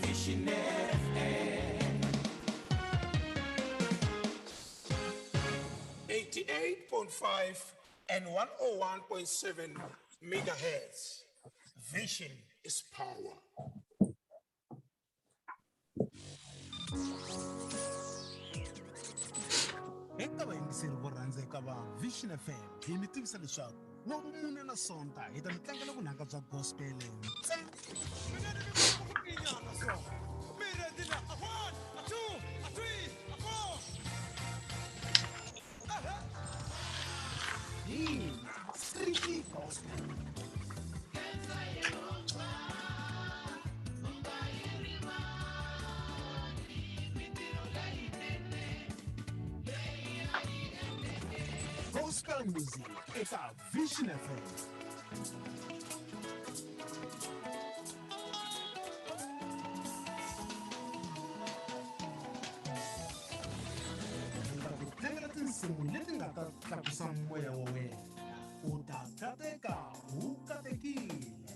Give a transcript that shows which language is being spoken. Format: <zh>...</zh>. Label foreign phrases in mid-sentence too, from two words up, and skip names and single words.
<en>Vision FM 88.5 and 101.7 megahertz. Vision is power.</en> <ts>Eka vayingiseri vo rhandzeka va Vision FM hi mi tivisa leswaku N'wamune na Sonta hi ta mi tlangela vunanga bya gospel ntsena. Mina ni vona ku inyana so. Mi ready na? A 1, a 2, a 3, a 4.</ts> <en>Strictly gospel. Gospel music, it's a Vision FM.</en> <ts>Tlangela tinsimu leti nga ta tlakusa moya wa wena. U ta kateka, u katekile.</ts>